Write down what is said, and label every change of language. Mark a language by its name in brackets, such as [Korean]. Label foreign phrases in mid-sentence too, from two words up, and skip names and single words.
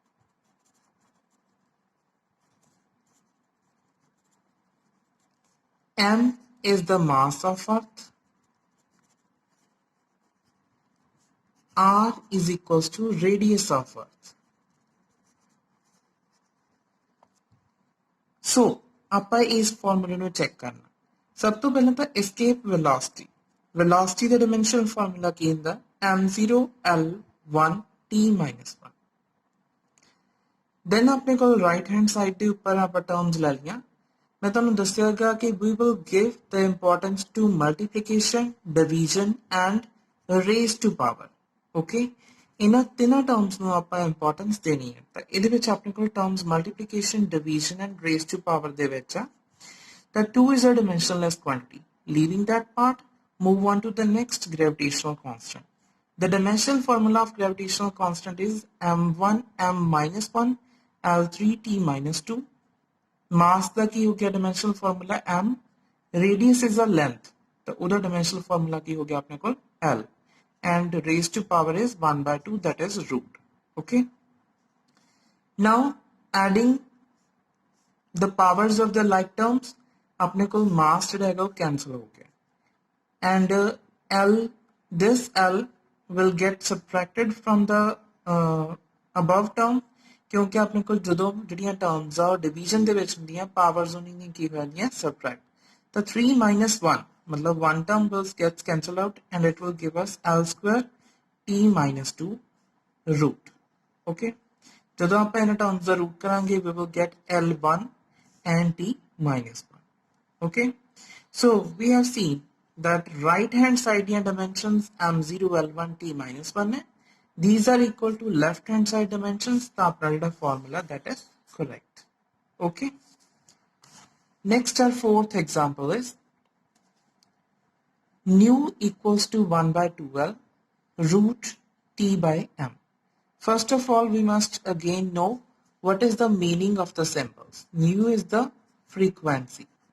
[English] m is the mass of earth r is equals to radius of earth so [Punjabi] ਆਪਾਂ ਇਸ ਫਾਰਮੂਲੇ ਨੂੰ ਚੈੱਕ ਕਰਨਾ ਸਭ ਤੋਂ ਪਹਿਲਾਂ ਤਾਂ [English] escape velocity velocity ਦਾ dimensional [Punjabi] ਫਾਰਮੂਲਾ ਕੀ ਹੁੰਦਾ [English] m0 l1 t minus 1 [Punjabi] then ਆਪਣੇ ਕੋਲ ਰਾਈਟ ਹੈਂਡ ਸਾਈਡ ਦੇ ਉੱਪਰ ਆਪਾਂ ਟਰਮਸ ਲੈ ਲਈਆਂ मैं ਤੁਹਾਨੂੰ ਦੱਸਿਆਗਾ ਕਿ [English] we will give the importance to multiplication, division and raise to power. Okay? [Punjabi] ਇਹਨਾਂ ਤਿੰਨਾਂ ਟਰਮਸ ਨੂੰ ਆਪਾਂ ਇੰਪੋਰਟੈਂਸ ਦੇਣੀ ਹੈ ਤਾਂ ਇਹਦੇ ਵਿੱਚ ਆਪਣੇ ਕੋਲ ਟਰਮਸ [English] multiplication, division and raise to power [Punjabi] ਦੇ ਵਿੱਚ ਆ ਤਾਂ [English] 2 is a dimensionless quantity. Leaving that part, move on to the next gravitational constant. The dimensional formula of gravitational constant is m1 m minus 1 l3 t minus 2 mass [Punjabi] ਦਾ ਕੀ ਹੋ ਗਿਆ [English] dimensional formula m radius is a length [Punjabi] ਤਾਂ ਉਹਦਾ [English] dimensional formula [Punjabi] ਕੀ ਹੋ ਗਿਆ ਆਪਣੇ ਕੋਲ [English] l and raised to power is 1 by 2 that is root okay now adding the powers of the like terms [Punjabi] ਆਪਣੇ ਕੋਲ mass ਜਿਹੜਾ ਹੈਗਾ ਉਹ cancel ਹੋ ਗਿਆ [English] and this l will get subtracted from the above term [Hindi] क्योंकि अपने को जो [Punjabi] ਜਿਹੜੀਆਂ ਟਰਮਸ ਆ ਡਿਵੀਜ਼ਨ ਦੇ ਵਿੱਚ ਹੁੰਦੀਆਂ ਪਾਵਰਸ ਉਹਨਾਂ ਦੀਆਂ ਕੀ ਹੋ ਜਾਂਦੀਆਂ ਸਬਟ੍ਰੈਕਟ ਤਾਂ [English] 3 minus 1 [Punjabi] मतलब [English] one term will gets cancelled out and it will give us l square t minus 2 root okay [Punjabi] ਜਦੋਂ ਆਪਾਂ ਇਹਨਾਂ ਟਰਮਸ ਦਾ ਰੂਟ ਕਰਾਂਗੇ [English] we will get l1 and t minus 1 okay so we have seen that right hand side ਦੀਆਂ dimensions m0 l1 t minus 1 ਹੈ these are equal to left hand side dimensions the applied formula that is correct okay next our fourth example is nu equals to 1 by 2l root t by m first of all we must again know what is the meaning of the symbols nu is the frequency